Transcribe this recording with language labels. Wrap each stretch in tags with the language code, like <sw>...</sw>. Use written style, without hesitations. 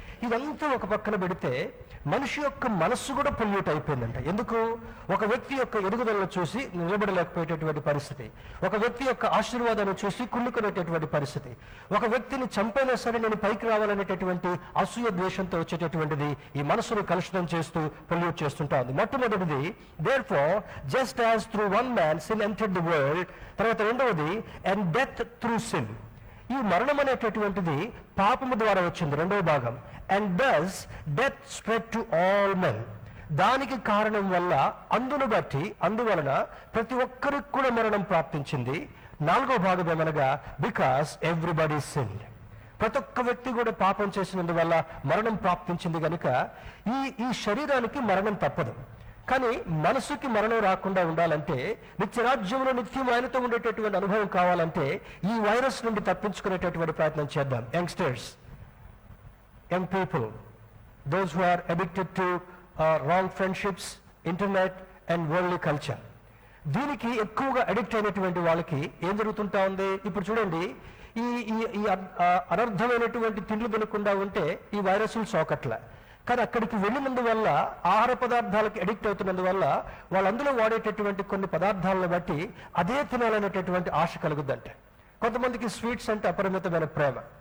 <te>ఇదంతా ఒక పక్కన పెడితే మనిషి యొక్క మనస్సు కూడా పొల్యూట్ అయిపోయిందంట. ఎందుకు? ఒక వ్యక్తి యొక్క ఎదుగుదలను చూసి నిలబడలేకపోయేటటువంటి పరిస్థితి, ఒక వ్యక్తి యొక్క ఆశీర్వాదాన్ని చూసి కుళ్ళుకునేటటువంటి పరిస్థితి, ఒక వ్యక్తిని చంపైనా సరే నేను పైకి రావాలనేటటువంటి అసూయ ద్వేషంతో వచ్చేటటువంటిది ఈ మనస్సును కలుషితం చేస్తూ పొల్యూట్ చేస్తుంటా ఉంది.</te> <en>మొట్టమొదటిది, therefore just as through one man sin entered the world.</en> <te>తర్వాత రెండవది,</te> <en>and death through sin.</en> <te>ఈ మరణం అనేటటువంటిది పాపము ద్వారా వచ్చింది, రెండవ భాగం.</te> <en>And thus death spread to all men.</en> <te>దానికి కారణం వల్ల, అందువలన ప్రతి ఒక్కరికి కూడా మరణం ప్రాప్తించింది. నాలుగో భాగం ఏమనగా,</te> <en>Because everybody sinned.</en> <te>ప్రతి ఒక్క వ్యక్తి కూడా పాపం చేసినందువల్ల మరణం ప్రాప్తించింది కనుక ఈ శరీరానికి మరణం తప్పదు. కానీ మనసుకి మరణం రాకుండా ఉండాలంటే, నిత్యరాజ్యంలో నిత్యం ఆయనతో ఉండేటటువంటి అనుభవం కావాలంటే ఈ వైరస్ నుండి తప్పించుకునేటటువంటి ప్రయత్నం చేద్దాం.</te> <en>Youngsters, young people, those who are addicted to wrong friendships, internet and worldly culture.</en> <te>దీనికి ఎక్కువగా అడిక్ట్ అయినటువంటి వాళ్ళకి ఏం జరుగుతుంటా ఉంది? ఇప్పుడు చూడండి, ఈ అనర్థమైనటువంటి తిండ్లు తినకుండా ఉంటే ఈ వైరస్లు సోకట్ల. కానీ అక్కడికి వెళ్ళినందువల్ల, ఆహార పదార్థాలకి అడిక్ట్ అవుతున్నందువల్ల వాళ్ళందులో వాడేటటువంటి కొన్ని పదార్థాలను బట్టి అదే తినాలనేటటువంటి ఆశ కలుగుద్దంటే. కొంతమందికి స్వీట్స్ అంటే అపరిమితమైన ప్రేమ.</te>